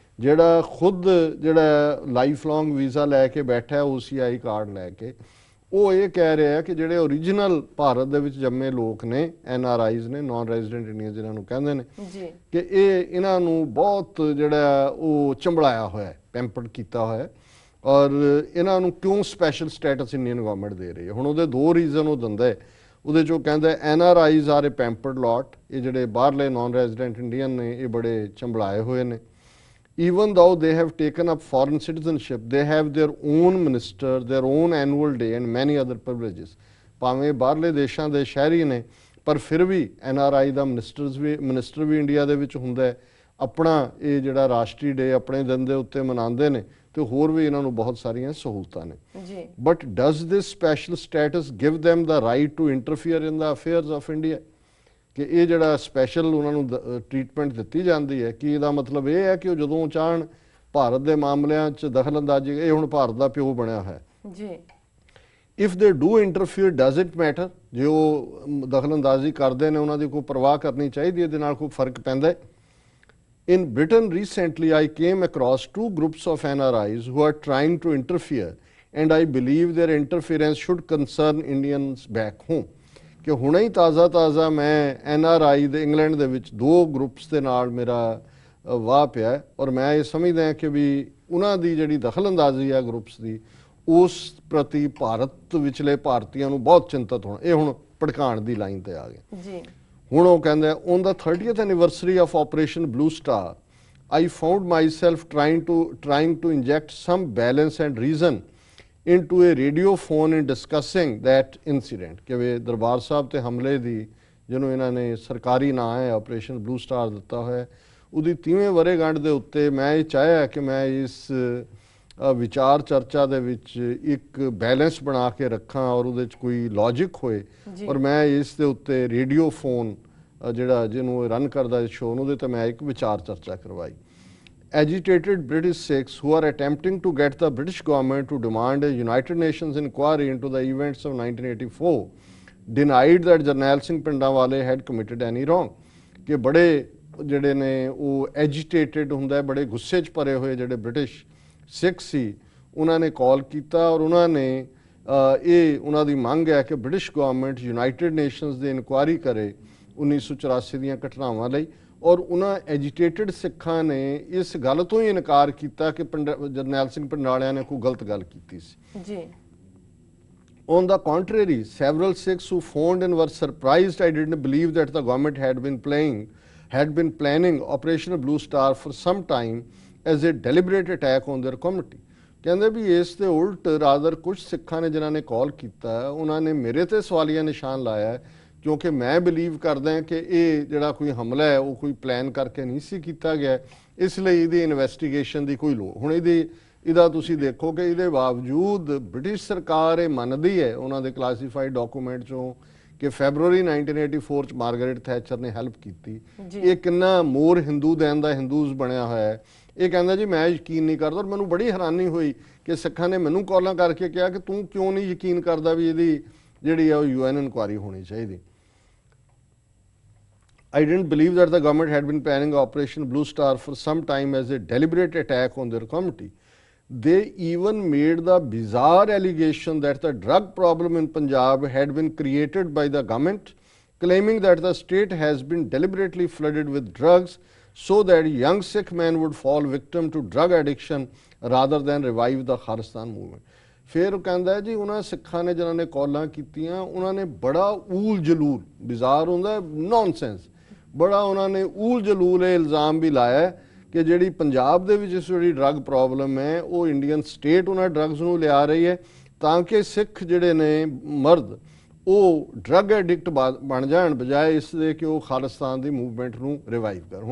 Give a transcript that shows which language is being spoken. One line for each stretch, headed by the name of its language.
Punjabi: ਜਿਹੜਾ ਖੁਦ ਜਿਹੜਾ ਲਾਈਫ ਲੌਂਗ ਵੀਜ਼ਾ ਲੈ ਕੇ ਬੈਠਾ ਹੈ OCI ਕਾਰਡ ਲੈ ਕੇ, ਉਹ ਇਹ ਕਹਿ ਰਿਹਾ ਕਿ ਜਿਹੜੇ ਓਰੀਜਨਲ ਭਾਰਤ ਦੇ ਵਿੱਚ ਜੰਮੇ ਲੋਕ ਨੇ, NRIs ਨੇ, ਨਾਨ ਰੈਜ਼ੀਡੈਂਟ ਇੰਡੀਅਨ ਜਿਹਨਾਂ ਨੂੰ ਕਹਿੰਦੇ ਨੇ, ਕਿ ਇਹਨਾਂ ਨੂੰ ਬਹੁਤ ਜਿਹੜਾ ਉਹ ਚੰਬੜਾਇਆ ਹੋਇਆ ਹੈ, ਪੈਂਪਰਡ ਕੀਤਾ ਹੋਇਆ, ਔਰ ਇਹਨਾਂ ਨੂੰ ਕਿਉਂ ਸਪੈਸ਼ਲ ਸਟੇਟਸ ਇੰਡੀਅਨ ਗਵਰਨਮੈਂਟ ਦੇ ਰਹੀ ਹੈ। ਹੁਣ ਉਹਦੇ ਦੋ ਰੀਜ਼ਨ ਉਹ ਦਿੰਦਾ ਹੈ। ਉਹਦੇ 'ਚੋਂ ਕਹਿੰਦਾ NRIs ਆਰ ਏ ਪੈਂਪਰਡ ਲੋਟ, ਇਹ ਜਿਹੜੇ ਬਾਹਰਲੇ ਨਾਨ ਰੈਜ਼ੀਡੈਂਟ ਇੰਡੀਅਨ ਨੇ ਇਹ ਬੜੇ ਚੰਬੜਾਏ ਹੋਏ ਨੇ।
English: Even though they have taken up foreign citizenship, they have their own minister, their own annual day and many other privileges.
Punjabi: ਭਾਵੇਂ ਬਾਹਰਲੇ ਦੇਸ਼ਾਂ ਦੇ ਸ਼ਹਿਰੀ ਨੇ, ਪਰ ਫਿਰ ਵੀ NRI ਦਾ ਮਿਨਿਸਟਰ ਵੀ ਇੰਡੀਆ ਦੇ ਵਿੱਚ ਹੁੰਦਾ ਹੈ। ਆਪਣਾ ਇਹ ਜਿਹੜਾ ਰਾਸ਼ਟਰੀ ਡੇ ਆਪਣੇ ਦਿਨ ਦੇ ਉੱਤੇ ਮਨਾਉਂਦੇ ਨੇ, ਤੇ ਹੋਰ ਵੀ ਇਹਨਾਂ ਨੂੰ ਬਹੁਤ ਸਾਰੀਆਂ ਸਹੂਲਤਾਂ ਨੇ। But does this special status give
English: them the right to interfere in the affairs of India?
Punjabi: ਕਿ ਇਹ ਜਿਹੜਾ ਸਪੈਸ਼ਲ ਉਹਨਾਂ ਨੂੰ ਟ੍ਰੀਟਮੈਂਟ ਦਿੱਤੀ ਜਾਂਦੀ ਹੈ, ਕਿ ਇਹਦਾ ਮਤਲਬ ਇਹ ਹੈ ਕਿ ਉਹ ਜਦੋਂ ਚਾਹਣ ਭਾਰਤ ਦੇ ਮਾਮਲਿਆਂ 'ਚ ਦਖਲਅੰਦਾਜ਼ੀ, ਇਹ ਹੁਣ ਭਾਰਤ ਦਾ ਪਿਓ ਬਣਿਆ ਹੋਇਆ ਜੀ। If they do interfere does it matter? ਜੇ ਉਹ ਦਖਲਅੰਦਾਜ਼ੀ ਕਰਦੇ ਨੇ, ਉਹਨਾਂ ਦੀ ਕੋਈ ਪਰਵਾਹ ਕਰਨੀ ਚਾਹੀਦੀ, ਇਹਦੇ ਨਾਲ ਕੋਈ ਫਰਕ ਪੈਂਦਾ ਹੈ?
English: In Britain recently I came across 2 groups of NRIs who are trying to interfere, and I believe their interference should concern Indians back home.
Punjabi: ਕਿ ਹੁਣੇ ਹੀ ਤਾਜ਼ਾ ਮੈਂ NRI ਦੇ ਇੰਗਲੈਂਡ ਦੇ ਵਿੱਚ 2 ਗਰੁੱਪਸ ਦੇ ਨਾਲ ਮੇਰਾ ਵਾਹ ਪਿਆ, ਔਰ ਮੈਂ ਇਹ ਸਮਝਦਾ ਕਿ ਵੀ ਉਹਨਾਂ ਦੀ ਜਿਹੜੀ ਦਖਲਅੰਦਾਜ਼ੀ ਹੈ ਗਰੁੱਪਸ ਦੀ, ਉਸ ਪ੍ਰਤੀ ਭਾਰਤ ਵਿਚਲੇ ਭਾਰਤੀਆਂ ਨੂੰ ਬਹੁਤ ਚਿੰਤਤ ਹੋਣਾ। ਇਹ ਹੁਣ ਭੜਕਾਉਣ ਦੀ ਲਾਈਨ ਤੇ ਆ ਗਏ ਜੀ। ਹੁਣ ਉਹ ਕਹਿੰਦਾ
English: on the 30th anniversary of Operation Blue Star, I found myself trying to inject some balance and reason into a radio phone in discussing that incident।
Punjabi: ਕਿ ਵੇ ਦਰਬਾਰ ਸਾਹਿਬ ਤੇ ਹਮਲੇ ਦੀ, ਜਿਹਨੂੰ ਇਹਨਾਂ ਨੇ ਸਰਕਾਰੀ ਨਾਂ ਹੈ ਆਪਰੇਸ਼ਨ ਬਲੂ ਸਟਾਰ ਦਿੱਤਾ ਹੋਇਆ, ਉਹਦੀ 30ਵੇਂ ਵਰ੍ਹੇਗੰਢ ਦੇ ਉੱਤੇ ਮੈਂ ਇਹ ਚਾਹਿਆ ਕਿ ਮੈਂ ਇਸ ਵਿਚਾਰ ਚਰਚਾ ਦੇ ਵਿੱਚ ਇੱਕ ਬੈਲੈਂਸ ਬਣਾ ਕੇ ਰੱਖਾਂ, ਔਰ ਉਹਦੇ 'ਚ ਕੋਈ ਲੌਜਿਕ ਹੋਏ, ਔਰ ਮੈਂ ਇਸ ਦੇ ਉੱਤੇ ਰੇਡੀਓ ਫੋਨ ਜਿਹੜਾ ਜਿਹਨੂੰ ਰਨ ਕਰਦਾ ਸ਼ੋਅ, ਉਹਦੇ 'ਤੇ ਮੈਂ ਇੱਕ ਵਿਚਾਰ ਚਰਚਾ ਕਰਵਾਈ।
English: Agitated British Sikhs who are attempting to get the British government to demand a United Nations inquiry into the events of 1984 denied that Jarnail Singh Pindawale had committed any wrong।
Punjabi: ਕਿ ਬੜੇ ਜਿਹੜੇ ਨੇ ਉਹ ਐਜੀਟੇਟਿਡ ਹੁੰਦਾ ਹੈ, ਬੜੇ ਗੁੱਸੇ 'ਚ ਭਰੇ ਹੋਏ ਜਿਹੜੇ ਬ੍ਰਿਟਿਸ਼ ਸਿੱਖ ਸੀ, ਉਹਨਾਂ ਨੇ ਕਾਲ ਕੀਤਾ, ਔਰ ਉਹਨਾਂ ਨੇ ਇਹ ਉਹਨਾਂ ਦੀ ਮੰਗ ਹੈ ਕਿ ਬ੍ਰਿਟਿਸ਼ ਗਵਰਨਮੈਂਟ ਯੂਨਾਈਟਿਡ ਨੇਸ਼ਨਸ ਦੀ ਇਨਕੁਆਇਰੀ ਕਰੇ 1984 ਦੀਆਂ ਘਟਨਾਵਾਂ ਲਈ। ਔਰ ਉਹਨਾਂ ਐਜੀਟੇਟਿਡ ਸਿੱਖਾਂ ਨੇ ਇਸ ਗੱਲ ਤੋਂ ਹੀ ਇਨਕਾਰ ਕੀਤਾ ਕਿ ਜਰਨੈਲ ਸਿੰਘ ਭਿੰਡਰਾਲਿਆਂ ਨੇ ਕੋਈ ਗਲਤ ਗੱਲ ਕੀਤੀ ਸੀ ਜੀ।
English: On the contrary, several Sikhs who phoned and were surprised I didn't believe that the government had been planning Operation Blue Star for some time as a deliberate attack on their community।
Punjabi: ਕਹਿੰਦੇ ਵੀ ਇਸ ਦੇ ਉਲਟ rather ਕੁਝ ਸਿੱਖਾਂ ਨੇ ਜਿਨ੍ਹਾਂ ਨੇ ਕਾਲ ਕੀਤਾ, ਉਹਨਾਂ ਨੇ ਮੇਰੇ ਤੇ ਸਵਾਲੀਆ ਨਿਸ਼ਾਨ ਲਾਇਆ, ਕਿਉਂਕਿ ਮੈਂ ਬਿਲੀਵ ਕਰਦਾ ਕਿ ਇਹ ਜਿਹੜਾ ਕੋਈ ਹਮਲਾ ਹੈ ਉਹ ਕੋਈ ਪਲਾਨ ਕਰਕੇ ਨਹੀਂ ਸੀ ਕੀਤਾ ਗਿਆ, ਇਸ ਲਈ ਇਹਦੀ ਇਨਵੈਸਟੀਗੇਸ਼ਨ ਦੀ ਕੋਈ ਲੋੜ। ਹੁਣ ਇਹਦਾ ਤੁਸੀਂ ਦੇਖੋ ਕਿ ਇਹਦੇ ਬਾਵਜੂਦ ਬ੍ਰਿਟਿਸ਼ ਸਰਕਾਰ ਇਹ ਮੰਨਦੀ ਹੈ ਉਹਨਾਂ ਦੇ ਕਲਾਸੀਫਾਈਡ ਡਾਕੂਮੈਂਟ 'ਚੋਂ ਕਿ ਫੈਬਰੂਅਰੀ 1984 'ਚ ਮਾਰਗਰੇਟ ਥੈਚਰ ਨੇ ਹੈਲਪ ਕੀਤੀ। ਇਹ ਕਿੰਨਾ ਮੋਰ ਹਿੰਦੂ ਦੈਨ ਦਾ ਹਿੰਦੂਜ਼ ਬਣਿਆ ਹੋਇਆ ਹੈ। ਇਹ ਕਹਿੰਦਾ ਜੀ ਮੈਂ ਯਕੀਨ ਨਹੀਂ ਕਰਦਾ, ਔਰ ਮੈਨੂੰ ਬੜੀ ਹੈਰਾਨੀ ਹੋਈ ਕਿ ਸਿੱਖਾਂ ਨੇ ਮੈਨੂੰ ਕਾਲਾਂ ਕਰਕੇ ਕਿਹਾ ਕਿ ਤੂੰ ਕਿਉਂ ਨਹੀਂ ਯਕੀਨ ਕਰਦਾ ਵੀ ਇਹਦੀ ਜਿਹੜੀ ਆ ਉਹ UN ਇਨਕੁਆਇਰੀ ਹੋਣੀ ਚਾਹੀਦੀ।
English: I didn't believe that the government had been planning Operation Blue Star for some time as a deliberate attack on their community. They even made the bizarre allegation that the drug problem in Punjab had been created by the government, claiming that the state has been deliberately flooded with drugs so that young Sikh men would fall victim to drug addiction rather than revive the Kharistan movement.
Punjabi: ਫਿਰ ਉਹ ਕਹਿੰਦਾ ਜੀ ਉਹਨਾਂ ਸਿੱਖਾਂ ਨੇ ਜਿਨ੍ਹਾਂ ਨੇ ਕਾਲਾਂ ਕੀਤੀਆਂ, ਉਹਨਾਂ ਨੇ ਬੜਾ ਊਲ ਜਲੂਲ, ਬਿਜ਼ਾਰ ਹੁੰਦਾ ਨੌਨਸੈਂਸ, ਬੜਾ ਉਹਨਾਂ ਨੇ ਊਲ ਜਲੂਲ ਇਹ ਇਲਜ਼ਾਮ ਵੀ ਲਾਇਆ ਕਿ ਜਿਹੜੀ ਪੰਜਾਬ ਦੇ ਵਿੱਚ ਇਸ ਜਿਹੜੀ ਡਰੱਗ ਪ੍ਰੋਬਲਮ ਹੈ ਉਹ ਇੰਡੀਅਨ ਸਟੇਟ ਉਹਨਾਂ ਡਰੱਗਸ ਨੂੰ ਲਿਆ ਰਹੀ ਹੈ ਤਾਂ ਕਿ ਸਿੱਖ ਜਿਹੜੇ ਨੇ ਮਰਦ ਉਹ ਡਰੱਗ ਐਡਿਕਟ ਬਣ ਜਾਣ, ਬਜਾਏ ਇਸ ਦੇ ਕਿ ਉਹ ਖਾਲਿਸਤਾਨ ਦੀ ਮੂਵਮੈਂਟ ਨੂੰ ਰਿਵਾਈਵ ਕਰ।